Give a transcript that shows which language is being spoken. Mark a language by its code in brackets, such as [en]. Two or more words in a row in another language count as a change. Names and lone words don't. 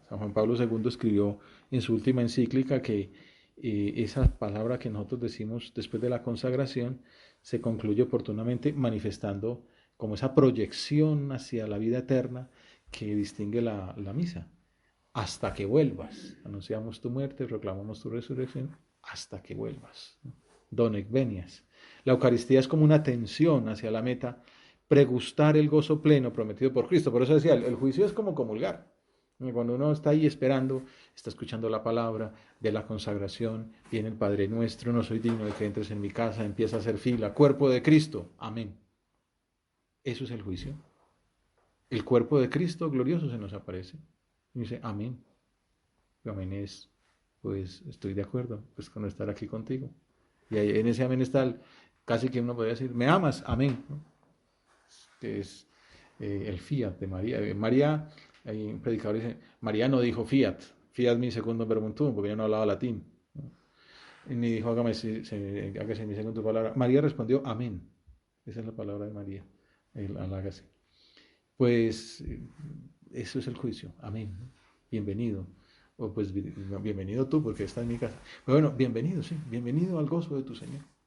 [es] San Juan Pablo II escribió en su última encíclica que esa palabra que nosotros decimos después de la consagración se concluye oportunamente manifestando como esa proyección hacia la vida eterna que distingue la misa. Hasta que vuelvas, anunciamos tu muerte, proclamamos tu resurrección, hasta que vuelvas. [la] Donec venias. [es] La Eucaristía es como una tensión hacia la meta, pregustar el gozo pleno prometido por Cristo. Por eso decía, el juicio es como comulgar. Cuando uno está ahí esperando, está escuchando la palabra de la consagración, viene el Padre Nuestro, no soy digno de que entres en mi casa, empieza a hacer fila, cuerpo de Cristo, amén. Eso es el juicio. El cuerpo de Cristo glorioso se nos aparece. Y dice, amén. Y amén es, pues estoy de acuerdo pues, con estar aquí contigo. Y ahí, en ese amén está casi que uno podría decir, me amas, amén. ¿No? Que es el fiat de María. María, hay un predicador que dice, María no dijo fiat, [la] fiat mi secundum verbum tuum, [es] porque ella no hablaba latín. ¿No? Y ni dijo, hágase mi segunda palabra. María respondió, amén. Esa es la palabra de María, el hágase. Pues eso es el juicio, amén. Bienvenido. O pues bienvenido tú, porque estás en mi casa. Pero bueno, bienvenido, sí, bienvenido al gozo de tu Señor.